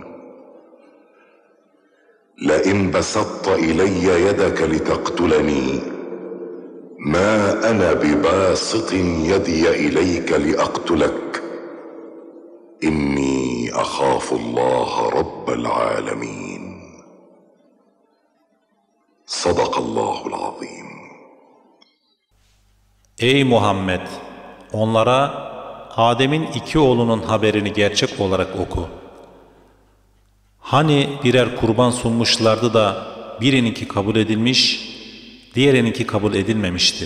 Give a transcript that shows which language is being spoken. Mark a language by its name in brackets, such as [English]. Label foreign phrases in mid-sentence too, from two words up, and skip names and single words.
[Arabic] لئن بسطت إلي يدك لتقتلني ما أنا بباسط يدي إليك لأقتلك إني أخاف الله رب العالمين صدق الله العظيم. [Turkish] Ey Muhammed! Onlara Adem'in 2 oğlunun haberini gerçek olarak oku. Hani birer kurban sunmuşlardı da birininki kabul edilmiş, diğerininki kabul edilmemişti.